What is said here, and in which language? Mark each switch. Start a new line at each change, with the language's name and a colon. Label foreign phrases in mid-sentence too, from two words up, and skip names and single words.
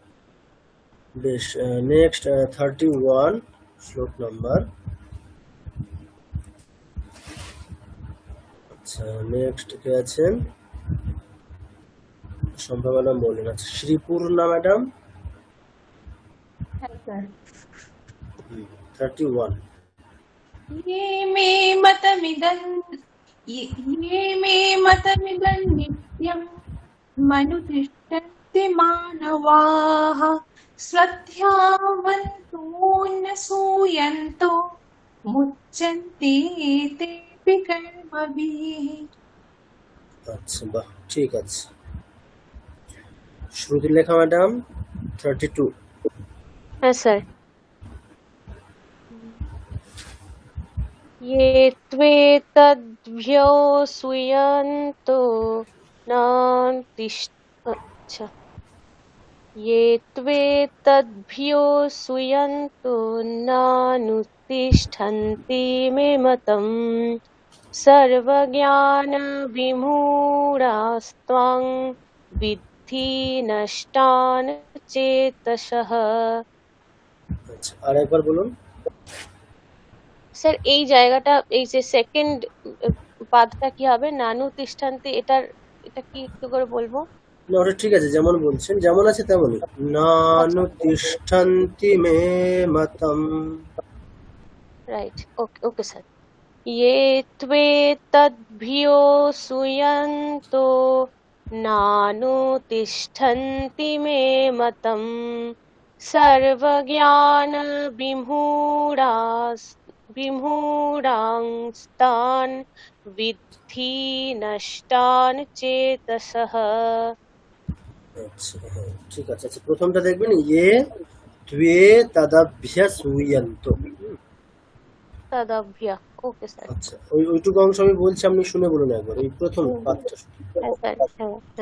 Bangla: নেক্সট 31 শ্লোক নাম্বার, আচ্ছা নেক্সট কে আছেন? শম্পা ম্যাডাম বলেন। আচ্ছা শ্রীপূর্ণা ম্যাডাম, হ্যাঁ স্যার। 31।
Sanskrit: ये मे मतमिदं नित्यं मनुतिष्ठन्ति मानवाः श्रद्धावन्तो न सूयन्तो मुच्यन्ते तेऽपि कर्मभिः।
Bangla: আচ্ছা বাহ, ঠিক আছে। শ্রুতিলেখা ম্যাডাম 32। হ্যাঁ স্যার।
Sanskrit: ये त्वेतद्भ्यो सूयन्तो अच्छा ये त्वेतद्भ्यो सूयन्तो नानुतिष्ठन्ति मे मतम् सर्वज्ञानविमूढास्त्वां विद्धि नष्टान् चेतसः।
Bangla: আচ্ছা আরেকবার বলুন। স্যার এই জায়গাটা, এই যে সেকেন্ড পাদটা কি হবে?
Sanskrit: नानु तिष्ठान्ति,
Bangla: এটা কি একটু করে বলবো? না ওটা ঠিক আছে, যেমন বলছেন, যেমন আছে তেমনই।
Sanskrit: नानु तिष्ठन्ति मे मतम।
English: Right, okay okay sir.
Sanskrit: ये त्वेतद्भ्यो सूयन्तो नानुतिष्ठन्ति मे मतम् सर्वज्ञानविमूढांस्तान् विद्धि नष्टान् चेतसः।
Bangla: আচ্ছা হ্যাঁ ঠিক আছে। আচ্ছা প্রথমটা দেখবেন,
Sanskrit: ये त्वे तदभ्य सुयन्त।
English: तदभ्य, okay sir.
Bangla: আচ্ছা ওইটুকু অংশ আমি বলছি, আপনি শুনে বলুন একবার, এই প্রথম পাঠটা। হ্যাঁ স্যার, হ্যাঁ হ্যাঁ।